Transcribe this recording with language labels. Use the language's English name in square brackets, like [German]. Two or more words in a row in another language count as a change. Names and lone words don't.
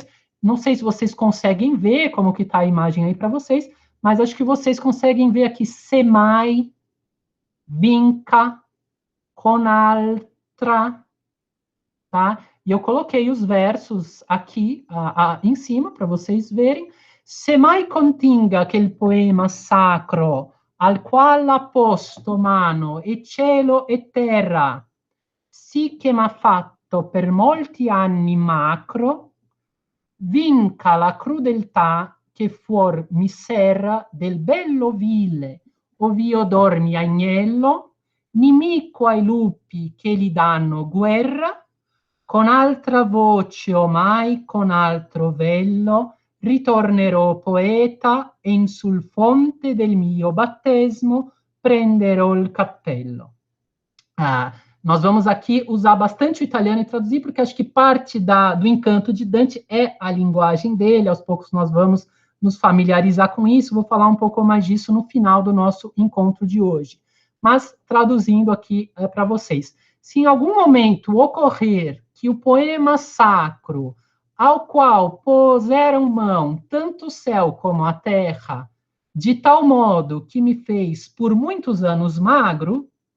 [Portuguese] Não sei se vocês conseguem ver como que está a imagem aí para vocês, mas acho que vocês conseguem ver aqui [Italian] semai, vinca, conaltra, [Portuguese] tá? E eu coloquei os versos aqui em cima para vocês verem. [Italian] Se mai continga aquel poema sacro al qual ha posto mano e cielo e terra, sì che m'ha fatto per molti anni macro, vinca la crudeltà che fuor mi serra del bello vile, ov'io dormi agnello, nimico ai lupi che gli danno guerra, con altra voce omai, con altro vello, ritornerò poeta e in sul fonte del mio battesimo prenderò il cappello. [Portuguese] Nós vamos aqui usar bastante o italiano e traduzir, porque acho que parte do encanto de Dante é a linguagem dele. Aos poucos nós vamos nos familiarizar com isso. Vou falar um pouco mais disso no final do nosso encontro de hoje. Mas, traduzindo aqui para vocês. Se em algum momento ocorrer que o poema sacro, ao qual puseram mão tanto o céu como a terra, de tal modo que me fez por muitos anos magro,